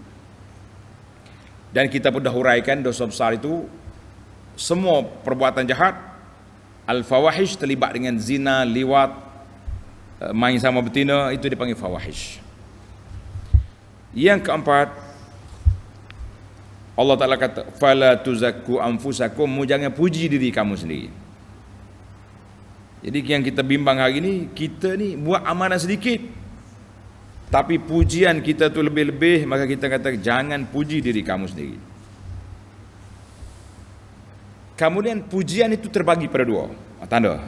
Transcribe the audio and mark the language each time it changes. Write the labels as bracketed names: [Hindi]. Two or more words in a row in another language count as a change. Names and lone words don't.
[Malay] Dan kita pun dah huraikan dosa besar itu semua perbuatan jahat. Al-fawahish terlibat dengan zina, liwat, main sama betina, itu dipanggil fawahish. Yang keempat, Allah Ta'ala kata, [Arabic] فلا تزكوا أنفسكم, [Malay] jangan puji diri kamu sendiri. Jadi yang kita bimbang hari ni, kita ni buat amalan sedikit, tapi pujian kita tu lebih-lebih, maka kita kata jangan puji diri kamu sendiri. Kemudian pujian itu terbagi pada dua tanda.